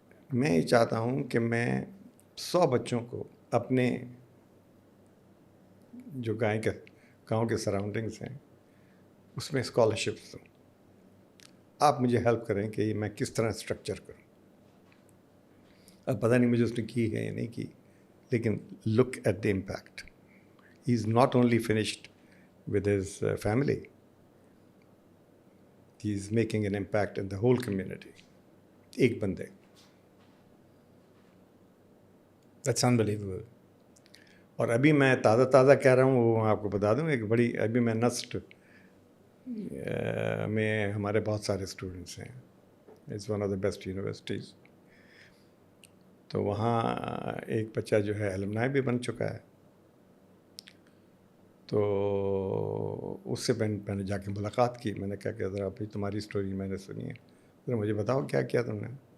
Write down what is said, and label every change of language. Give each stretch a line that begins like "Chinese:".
Urdu: میں یہ چاہتا ہوں کہ میں 100 بچوں کو اپنے جو گاؤں کے سراؤنڈنگس ہیں اس میں اسکالرشپس دوں. آپ مجھے ہیلپ کریں کہ میں کس طرح اسٹرکچر کروں. اب پتہ نہیں مجھے اس نے کی ہے یا نہیں کی، لیکن
English: Look at the impact. He is not only finished with his family, he is making an impact in the whole community.
Urdu: ایک بندے.
English: That's unbelievable.
Urdu: اور ابھی میں تازہ کہہ رہا ہوں، وہ آپ کو بتا دوں ایک بڑی، ابھی میں نسٹ میں ہمارے بہت سارے اسٹوڈنٹس ہیں.
English: It's one of the best universities.
Urdu: تو وہاں ایک بچہ جو ہے ایلمنائی بھی بن چکا ہے. تو اس سے میں نے جا کے ملاقات کی. میں نے کہا کہ ذرا بھائی تمہاری اسٹوری میں نے سنی ہے، ذرا مجھے بتاؤ کیا کیا تم نے.